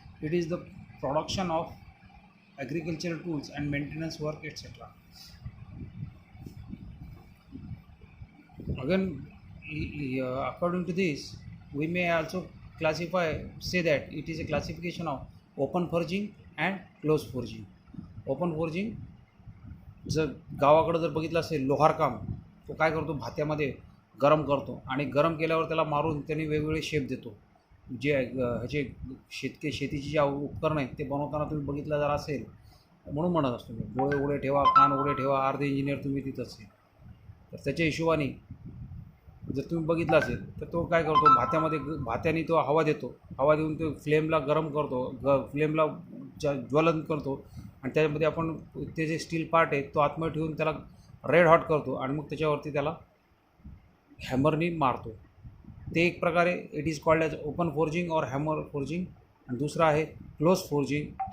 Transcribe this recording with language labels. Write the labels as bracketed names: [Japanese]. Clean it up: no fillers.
[English] It is the production of agricultural tools and maintenance work, etc. Again, according to this, we may also say that it is a classification of open forging and closed forging. [Marathi] Open forging जर गावाकडे जर बघितलं असेल लोहारकाम, तो काय करतो, भात्यामध्ये गरम करतो आणि गरम केल्यावर त्याला मारून त्यांनी वेगवेगळे शेप देतो. जे ह्याचे शेतीची जी उपकरणं आहेत ते बनवताना तुम्ही बघितलं जर असेल, म्हणून म्हणत असतो मी, डोळे उघडे ठेवा, कान उघडे ठेवा, अर्धे इंजिनियर तुम्ही तिथं असेल. तर त्याच्या हिशोबाने जर तुम्ही बघितलं असेल तर तो काय करतो, भात्याने तो हवा देतो, हवा देऊन तो फ्लेमला गरम करतो, फ्लेमला ज्वलन करतो आणि त्याच्यामध्ये आपण ते जे स्टील पार्ट आहे तो आतमध्ये ठेवून त्याला रेड हॉट करतो आणि मग त्याच्यावरती त्याला हॅमरनी मारतो. ते एक प्रकारे [English] It is called as open forging और hammer forging. [Marathi] आणि दुसरा आहे क्लोज फोर्जिंग.